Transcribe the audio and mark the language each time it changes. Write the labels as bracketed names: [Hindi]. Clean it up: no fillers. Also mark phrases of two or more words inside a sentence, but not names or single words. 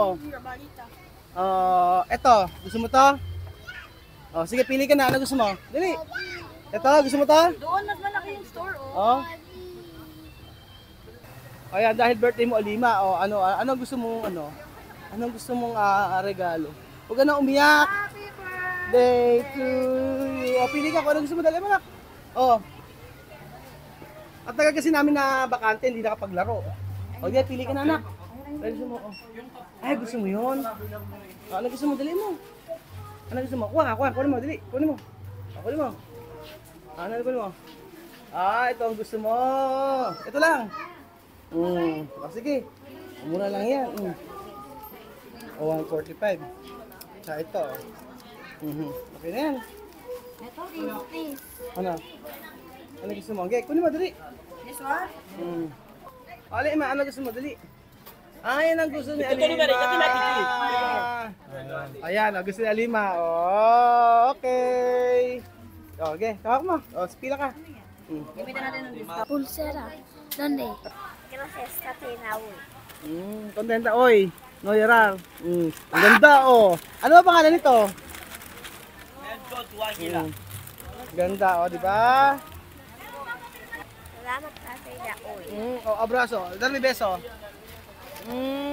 [Filipino] O, ito. Gusto mo to? O, sige, pili ka na. Ano gusto mo? Dali. Ito, gusto mo to? Doon mas malaki yung store, oh. O. O, yan, dahil birthday mo, Alima. O, ano gusto mong, anong gusto mong regalo? Huwag ka na umiyak. [English] Day to you. [Filipino] O, pili ka kung ano gusto mo. Dali mo na. O. At tagal kasi namin na bakante, hindi nakapaglaro. O, di, pili ka na, anak. Ano gusto mo? O. Ay, gusto mo yun? O, ano gusto mo? Dali mo. Ano gusto mo? Kunin mo. Dali. Kunin mo. O, kunin mo. Ano kunin mo? Ito ang gusto mo. Ito lang. O, sige. Mura lang yan. O, 145. Tsaka ito. Okay na yan. Ito, this. Ano? Ano gusto mo? Okay, kunin mo, dali. [English] This one? [Filipino] Alima, ano gusto mo? Dali. Yan ang gusto ni Alima. Ayan, ang gusto ni Alima. Oh, okay. Okay, tawag mo. Pila ka. Gamitin natin ng discount. [Spanish] Pulsera. ¿Dónde? Gracias, [Filipino] Katina, uy. Kontenta, oy. No yarar. Ang ganda, oh. Ano ba pangalan nito? Ganda, oh, di ba? Salamat, Katina, uy. Abraso. Dami beso.